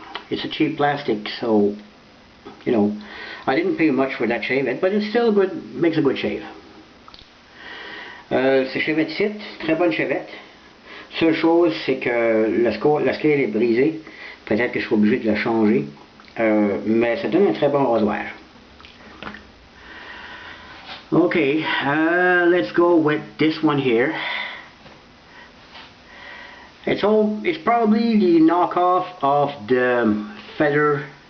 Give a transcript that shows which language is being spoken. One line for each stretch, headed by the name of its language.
English: It's a cheap plastic, so you know, I didn't pay much for that chevette, but it's still good, makes a good shave.
French: Ce chevette-ci, très bonne chevette. Seule chose, c'est que la scale est brisée. Peut-être que je suis obligé de la changer, mais ça donne un très bon rasoir.
English: Okay, let's go with this one here. It's probably the knockoff of the feather.